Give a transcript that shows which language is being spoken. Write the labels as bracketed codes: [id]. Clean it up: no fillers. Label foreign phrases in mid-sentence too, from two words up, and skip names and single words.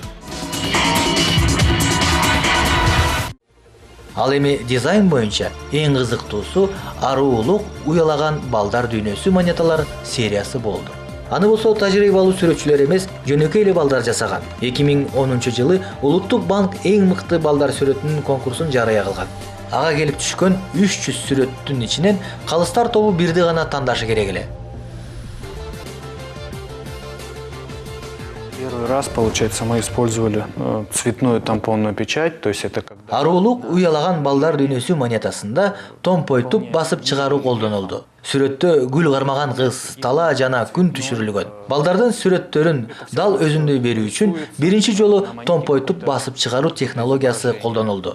[ky] Ал эми дизайн боюнча эң кызыктуусу Аруулук уялаган балдар дүйнөсү монеталар сериясы болду. Аны болсо тажрыйбалуу сүрөтчүлөр эмес, жөнөкөй эле балдар жасаган. 2010 жылы Улуттук банк эң мыкты балдар сүрөтүнүн конкурсун жарыя кылган. Ага келип түшкөн 300 сүрөттүн ичинен калыстар тобу бирди гана тандашы керек эле. [ru] Первый раз, получается, мы использовали цветную тампонную печать, то есть это когда... [ky] Аруулук уялаган балдар дүйнөсү монетасында томпойтуп басып чыгаруу колдонулду. Сүрөттө гүл кармаган кыз, тала жана күн түшүрүлгөн. Балдардын сүрөттөрүн дал өзүндөй берүү үчүн биринчи жолу томпойтуп басып чыгаруу технологиясы колдонулду.